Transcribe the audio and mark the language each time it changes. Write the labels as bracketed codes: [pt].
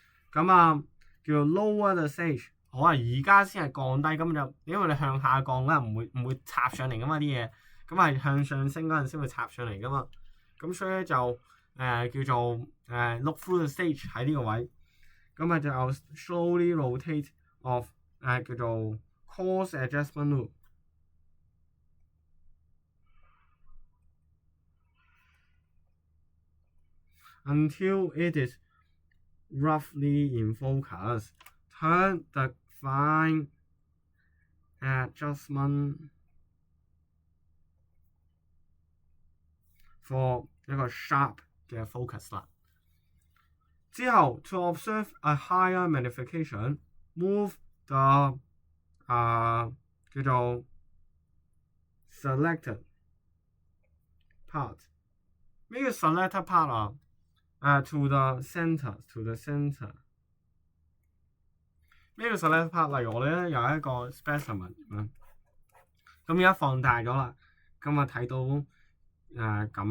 [yue] 咁叫做 [en] lower the stage， [yue] 好啊，而家先係降低，咁就因為你向下降咧，唔會插上嚟噶嘛啲嘢，咁係向上升嗰陣先會插上嚟噶嘛。咁所以咧就叫做 [en] look through the stage [yue] 喺呢個位。咁就 [en] slowly rotate of [yue] 叫做 [en] course adjustment loop until it is roughly in focus. Turn the fine adjustment for [yue] 一個 [en] sharp [yue] 嘅 [en] focus [yue] 啦。之後 [en] to observe a higher magnification, move the [yue] 叫做 [en] selected part。 [yue] 咩叫 [en] selected part to the center。 [yue] 咩叫 [en] selected part？ [yue] 例如我哋咧有一個 specimen 咁而家放大咗啦，咁睇到咁樣。